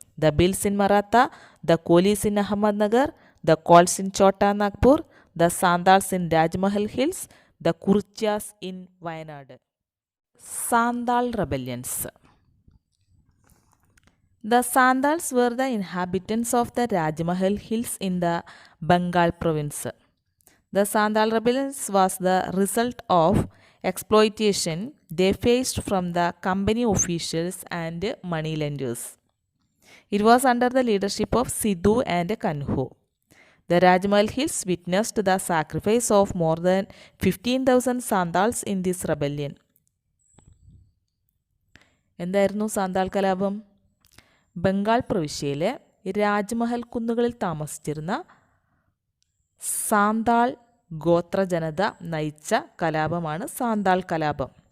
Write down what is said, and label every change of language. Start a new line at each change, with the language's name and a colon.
English: The Bhils in Maratha, the Kolis in Ahmednagar, the Kols in Chota Nagpur, the Santhals in Rajmahal hills, the Kurichiyas in Wayanad. Santhal rebellions. The Santhals were the inhabitants of the Rajmahal Hills in the Bengal province. The Santhal rebellions was the result of exploitation they faced from the company officials and moneylenders. It was under the leadership of Sidhu and Kanhu. The Rajmahal Hills witnessed the sacrifice of more than 15,000 Santhals in this rebellion.
Malayalam: എന്തായിരുന്നു സാന്താൾ കലാപം? ബംഗാൾ പ്രവിശ്യയിലെ രാജ്മഹൽ കുന്നുകളിൽ താമസിച്ചിരുന്ന സാന്താൾ ഗോത്രജനത നയിച്ച കലാപമാണ് സാന്താൾ കലാപം.